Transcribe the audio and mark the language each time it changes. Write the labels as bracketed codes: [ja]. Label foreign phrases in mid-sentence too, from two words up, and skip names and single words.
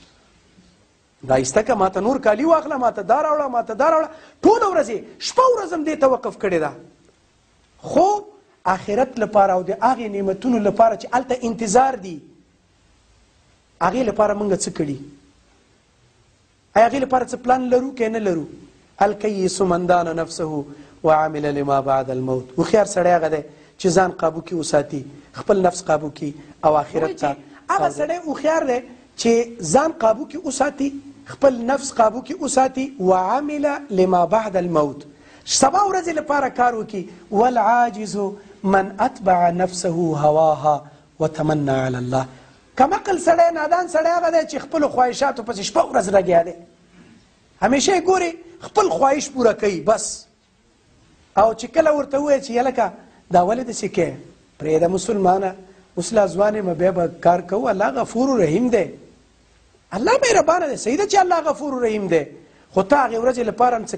[ps] دا ایسته که ماته نور کالي واخله ماته دا راوړه ماته دا راوړه ټوله ورځ شپه ورځ هم دې ته وقف کړې ده خو آخرت لپاره او د هغې نعمتونو لپاره چې هلته انتظار دي هغې لپاره موږ څه کړي آیا هغې لپاره څه پلان لرو که نه لرو [ar] الکیس من دان نفسه وعمل لما بعد الموت [ps] هوښیار سړی هغه دی چې ځان قابو کې وساتي خپل نفس قابو کې او آخرت ته هغه سړی هوښیار دی چې ځان قابو کې وساتي خپل نفس قابو کې وساتي [ar] وعمل لما بعد الموت [ps] سبا ورځې لپاره کار وکړي [ar] والعاجز من اتبع نفسه هواها وتمنى على الله [ps] کمعقل سړی نادان سړی هغه دی چې خپلو خواهشاتو پسې شپه ورځ لګیا دی همیشه یې ګوري خپل خواهش پوره کوي بس او چې کله ورته ووایي چې یلکه دا ولې داسې کوې پرېږده مسلمانه اوس لا ځوان یم بیا به کار کوو الله غفور رحیم دی الله مهربانه دی صحیح ده چې الله غفور رحیم دی خو ته هغې ورځې لپاره هم څه